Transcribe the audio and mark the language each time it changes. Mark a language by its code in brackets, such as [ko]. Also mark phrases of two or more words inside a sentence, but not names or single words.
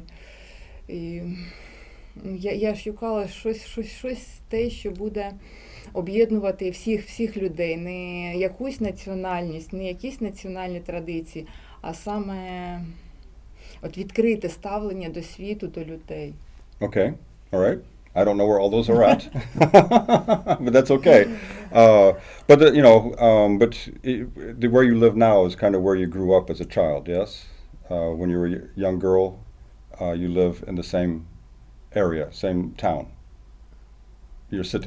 [uk] І я шукала щось те, що буде об'єднувати всіх людей. Не якусь національність, не якісь національні традиції, а саме от відкрите ставлення до світу, до людей. [en] Okay, all right. I don't know where all those are at, but that's okay. But where you live now is kind of where you grew up as a child, yes? When you were a young girl, you live in the same area, same town, your city.